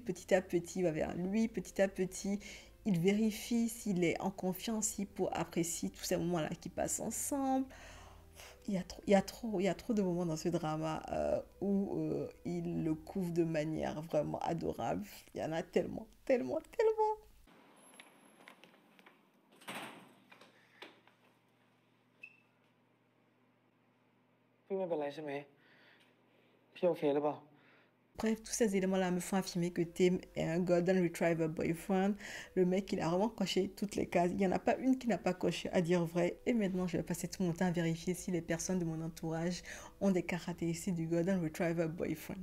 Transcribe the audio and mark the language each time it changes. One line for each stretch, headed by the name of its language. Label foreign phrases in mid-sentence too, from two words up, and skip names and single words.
French: Petit à petit, il va vers lui. Petit à petit, il vérifie s'il est en confiance, si Po apprécie tous ces moments-là qu'ils passent ensemble. Il y a trop de moments dans ce drama où il le couvre de manière vraiment adorable. Il y en a tellement.
Thai: พี่ไม่เป็นไรใช่ไหมพี่โอเคหรือเปล่า
French: Bref, tous ces éléments-là me font affirmer que Tim est un
English: Golden Retriever boyfriend.
French: Le mec, il a vraiment coché toutes les cases. Il n'y en a pas une qui n'a pas coché, à dire vrai. Et maintenant, je vais passer tout mon temps à vérifier si les personnes de mon entourage ont des caractéristiques du
English: Golden Retriever boyfriend.